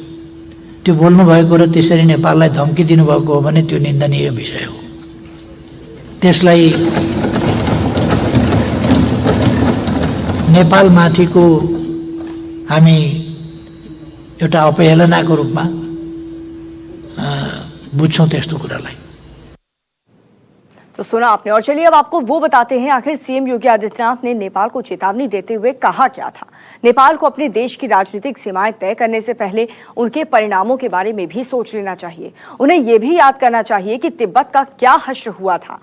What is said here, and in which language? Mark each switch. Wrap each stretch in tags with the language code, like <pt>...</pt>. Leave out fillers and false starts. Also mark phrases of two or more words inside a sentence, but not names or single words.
<ne>त्यो बोल्नु भएको र त्यसरी नेपाललाई धम्की दिनुभएको हो भने त्यो निन्दनीय विषय हो। त्यसलाई नेपालमाथिको हामी एउटा अपहेलनाको रूपमा बुझ्छौँ त्यस्तो कुरालाई।</ne> <hi>तो सुना आपने। और चलिए अब आपको वो बताते हैं आखिर सीएम योगी आदित्यनाथ ने नेपाल को चेतावनी देते हुए कहा क्या था। नेपाल को अपने देश की राजनीतिक सीमाएं तय करने से पहले उनके परिणामों के बारे में भी सोच लेना चाहिए। उन्हें ये भी याद करना चाहिए कि तिब्बत का क्या हश्र हुआ था।</hi>